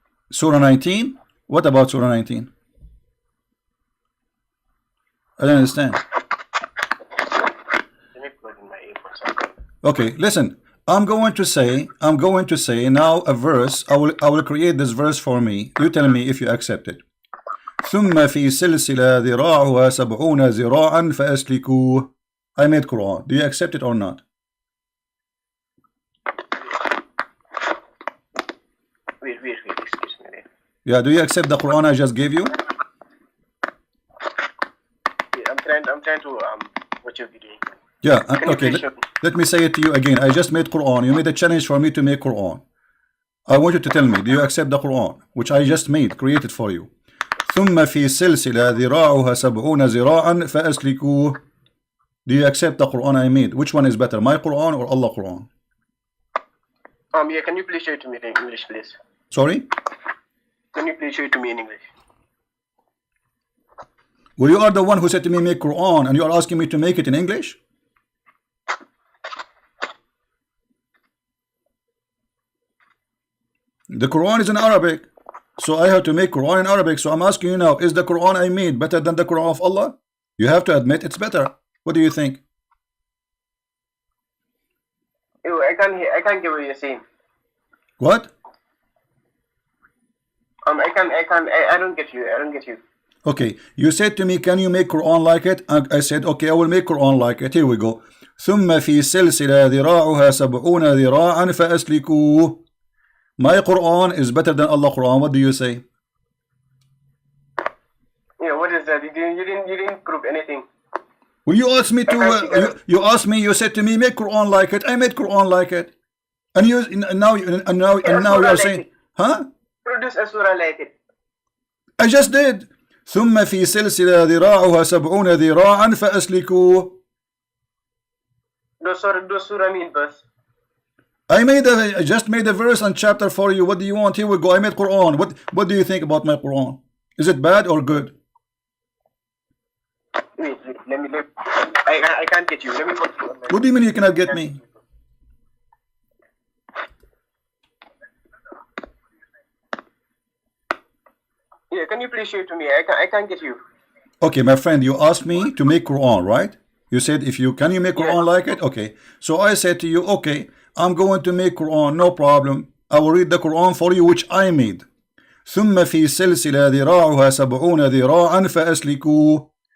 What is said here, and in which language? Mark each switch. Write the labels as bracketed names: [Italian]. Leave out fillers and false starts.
[English] Surah 19? What about Surah 19? I don't understand. Let me plug in my earphones. Okay, listen. I'm going to say now a verse. I will create this verse for me. You tell me if you accept it. [Arabic] ثم في سلسلة ذراعها 70 ذراعا فأسلكوه. [English] I made Quran. Do you accept it or not? Wait, excuse me. Yeah, do you accept the Quran I just gave you? Yeah, I'm trying to watch your video. Yeah, okay. Let me say it to you again. I just made Quran. You made a challenge for me to make Quran. I want you to tell me, do you accept the Quran which I just created for you? [Arabic] ثم في سلسلة ذراعها 70 ذراعا فأسلكوه. [English] Do you accept the Quran I made? Which one is better, my Quran or Allah Quran? Yeah, can you please show it to me in English, please? Sorry? Can you please show it to me in English? Well, you are the one who said to me make Quran and you are asking me to make it in English? The Quran is in Arabic. So I have to make Quran in Arabic. So I'm asking you now, is the Quran I made better than the Quran of Allah? You have to admit it's better. What do you think? Ew, I can't get what you're saying. What? I don't get you. Okay, you said to me, can you make Quran like it? And I said, okay, I will make Quran like it. Here we go. [Arabic] ثم في سلسلة ذراعها 70 ذراعا فأسلكوه. [English] My Quran is better than Allah Quran. What do you say? Yeah, what is that? You didn't prove anything. Well, you asked me to. You said to me, make Quran like it. I made Quran like it. And now you are saying, huh? Produce a surah like it. I just did. [Arabic] ثم في سلسلة ذراعها 70 ذراعا فأسلكوه. [English] Those surah mean verse. I just made a verse and chapter for you. What do you want? Here we go. I made Quran. What do you think about my Quran? Is it bad or good? Wait, I can't get you. Let me go. What do you mean you cannot get me? Yeah, can you please show it to me? I can't get you. Okay, my friend, you asked me to make Quran, right? You said can you make Quran like it? Okay. So I said to you, okay, I'm going to make Quran, no problem. I will read the Quran for you, which I made. [Arabic] ثم في سلسلة ذراعها 70 ذراعا فأسلكوه.